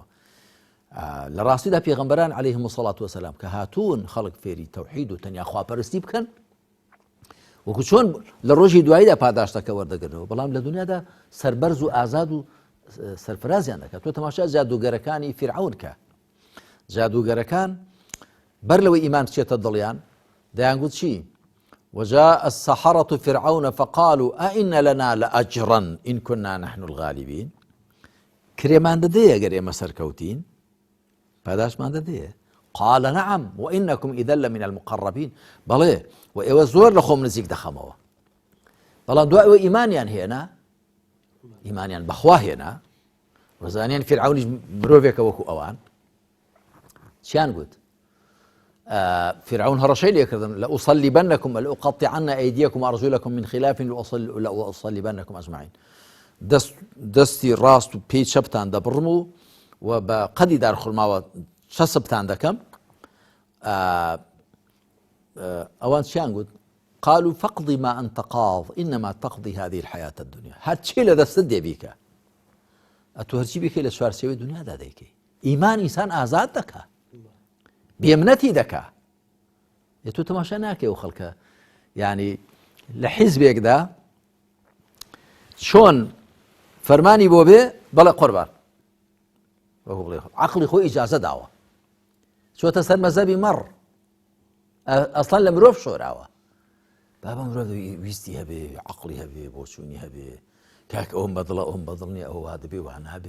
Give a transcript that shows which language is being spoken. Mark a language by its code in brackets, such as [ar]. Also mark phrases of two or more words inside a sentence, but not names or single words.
[ckb] لە ڕاستیدا پێغەمبەران [ar] عەلەیهیمو سەڵات وەسەلام [ckb] کە هاتوون خەڵک فێری تەوحید و تەنیا خواپەرستی بکەن وەکو چۆن لە ڕۆژی دواییدا پاداشتەکە وەردەگرنەوە بەڵام لە دنیادا سەربەرز و ئازاد و سەرفرازیان دەکات. تۆ تەماشا جادوگەرەکانی فیرعەون کە جادوگەرەکان بەر لەوەی ئیمان بچێتە دڵیان دەیانگوت چی [ar] وجاء السحرة فرعون فقالوا أئن لنا لأجرا إن كنا نحن الغالبين. [ckb] کرێمان دەدەیە گەر ئێمە سەرکەوتین پاداشمان دەدەیە. [ar] قال نعم وإنكم إذا لمن المقربين. [ckb] بەڵێ و ئێوە زۆر لە خۆم نزیک دەخەمەوە. بەڵام دوای ئەوە ئیمانیان هێنا ئیمانیان بەخوا هێنا وەزانیان فرعونیش مرۆڤێکە وەکو ئەوان چیان گوت فرعون هەڕەشەی لێکردن [ar] لأصلبنكم لأقطعن أيديكم وأرجلكم من خلاف لأصلبنكم أجمعين. [ckb] دەستی ڕاست و پێی چەپتان دەبڕم و بە قەدی دارخورماوە چەسبتان دەکەم. ئەوان چیان گوت [ar] قالوا فاقضي ما أنت قاض إنما تقضي هذه الحياة الدنيا. [ckb] هەرچی لە دەستت دێبیکە ئەتۆ هەرچی بیکەی لە چوارچێوەی دنیادا دەیکەی. ئیمان ئینسان ئازاد دەکا بێمنەتی دەکا. تۆ تەماشا ناکەی و خەڵکە ینی لە حیزبێکدا چۆن فەرمانی بۆ بێ بەڵێ قوربان عەقڵی خۆی ئیجازە داوە چۆتە سەر مەزەبی مەڕ ئەسڵان لە مرۆڤ شۆراوە بابە مرۆڤ ویستی هەبێ عەقڵی هەبێ بۆچوونی هەبێ کاک ئەوم بەدڵە ئەوم بەدڵ نییە ئەوە وا دەبێ وا نابێ.